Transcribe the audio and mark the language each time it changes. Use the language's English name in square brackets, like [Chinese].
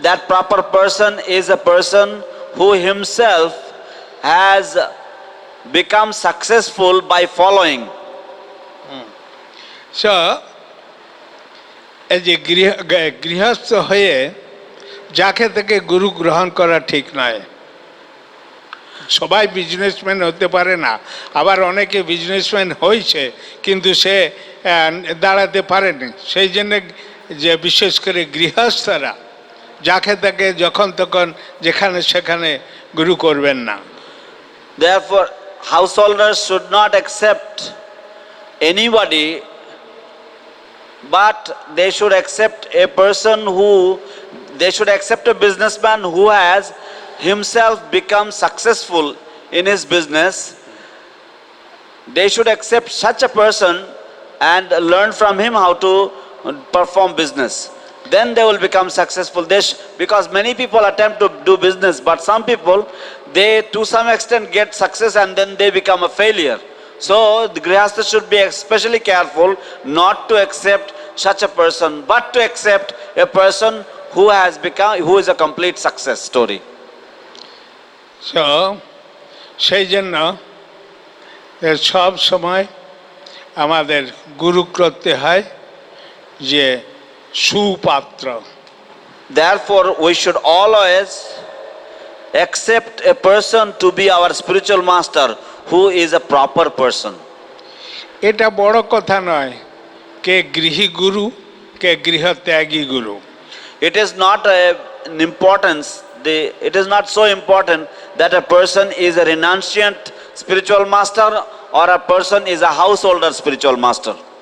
[English] That proper person is a person who himself has become successful by following. [Bangla] So, এই যে গৃহস্থ হয়ে যাকে থেকে গুরু গ্রহণ করা ঠিক নয়। সবাই বিজনেসম্যান হতে পারে না, আবার অনেকে বিজনেসম্যান হয়েছে কিন্তু সে দাঁড়াতে পারেনি। সেই জন্য যে বিশেষ করে গৃহস্থরা যাকে তাকে যখন তখন যেখানে সেখানে গুরু করবেন না। [English] Therefore, householders should not accept anybody, but they should accept a person they should accept a businessman who has himself become successful in his business. They should accept such a person and learn from him how to perform business. Then they will become successful. Because many people attempt to do business, but some people, they to some extent get success and then they become a failure. So the grihastha should be especially careful not to accept such a person, but to accept a person who is a complete success story. [Bangla] So, সেই জন্য সব সময় আমাদের গুরু করতে হয় যে সুপাত্র। [English] Therefore, we should always accept a person to be our spiritual master who is a proper person. [Bangla] এটা বড় কথা নয় কে গৃহী গুরু কে গৃহত্যাগী গুরু। [English] It is not an importance. It is not so important that a person is a renunciant spiritual master or a person is a householder spiritual master.